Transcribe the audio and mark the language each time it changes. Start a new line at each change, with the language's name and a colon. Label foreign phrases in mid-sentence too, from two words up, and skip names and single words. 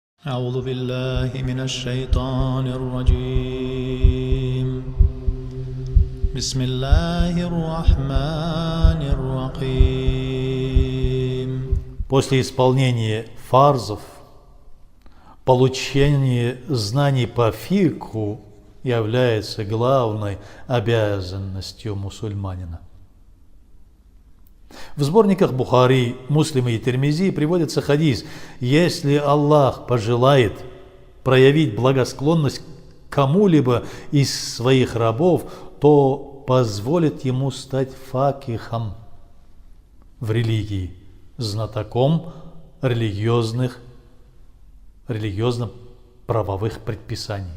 Arabic: أعوذ بالله من الشيطان الرجيم بسم الله الرحمن الرحيم.
Russian: После исполнения фарзов, получение знаний по фикху является главной обязанностью мусульманина. В сборниках Бухари, Муслима и Тирмизи приводится хадис: если Аллах пожелает проявить благосклонность кому-либо из своих рабов, то позволит ему стать факихом в религии, знатоком религиозно-правовых предписаний.